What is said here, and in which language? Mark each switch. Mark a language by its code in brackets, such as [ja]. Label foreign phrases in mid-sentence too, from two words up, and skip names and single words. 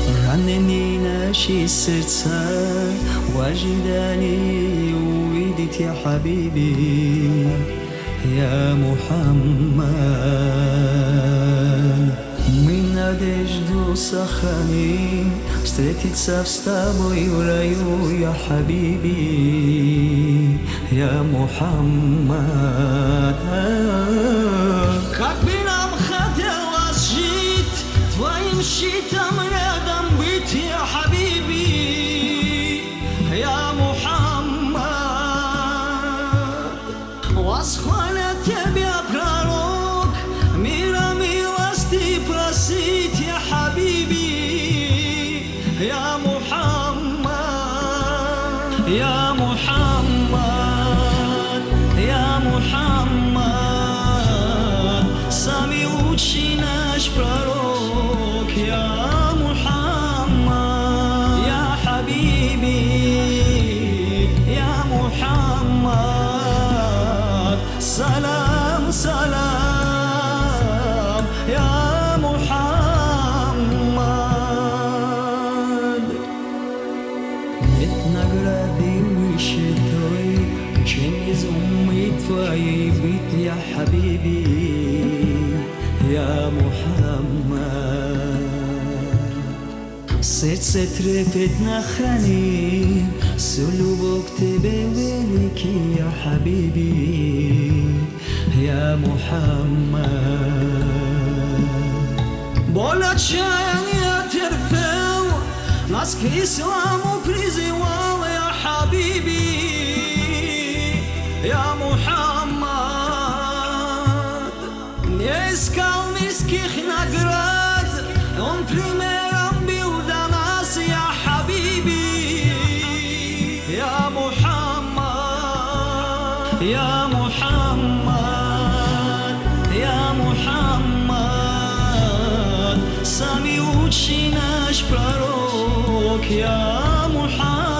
[ru] Ранены наши сердца в ожидании увидеть [ar] يا حبيبي يا محمد. [ru] Мы надежду сохраним встретиться с тобой в раю [ar] يا حبيبي يا محمد. [ru] Как бы нам хотелось жить твоим щитом рядом быть [ar] يا حبيبي يا محمد. [ru] Восхвалят тебя пророк, мира милости просить [ar] يا حبيبي يا محمد يا محمد يا محمد. [ru] Самый лучший наш пророк [ar] يا محمد يا حبيبي يا محمد. سلام سلام يا محمد. [ru] Нет награды выше той, чем из умы твоей быть [ar] يا حبيبي يا محمد. [ru] Сердце трепетно хранит всю любовь к тебе великий [ar] يا حبيبي يا محمد. [ru] Боль отчаяния терпел, нас к исламу призывал [ar] يا حبيبي يا محمد. [ru] Не искал мирских наград, он примером был для нас [ar] يا حبيبي يا محمد يا محمد يا محمد. [ru] Самый лучший наш пророк [ar] يا محمد.